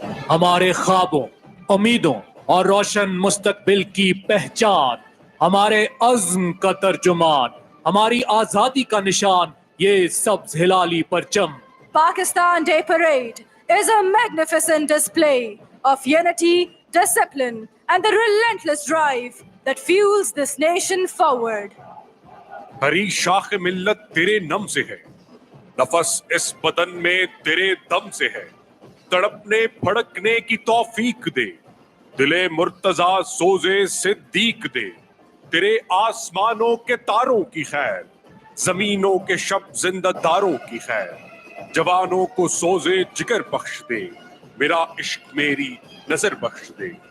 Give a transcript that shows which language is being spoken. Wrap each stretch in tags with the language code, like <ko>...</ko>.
<ur>ہمارے خوابوں، امیدوں اور روشن مستقبل کی پہچان، ہمارے عزم کا ترجمان، ہماری آزادی کا نشان، یہ سبز ہلالی پرچم۔</ur> <en>Pakistan Day Parade is a magnificent display of unity, discipline, and the relentless drive that fuels this nation forward.</en> <ur>ہری شاخ ملت تیرے نم سے ہے، نفس اس بدن میں تیرے دم سے ہے، تڑپنے پھڑکنے کی توفیق دے، دل مرتضیٰ سوزے صدیق دے، تیرے آسمانوں کے تاروں کی خیر، زمینوں کے شب زندہ داروں کی خیر، جوانوں کو سوزے جگر بخش دے، میرا عشق میری نظر بخش دے۔</ur>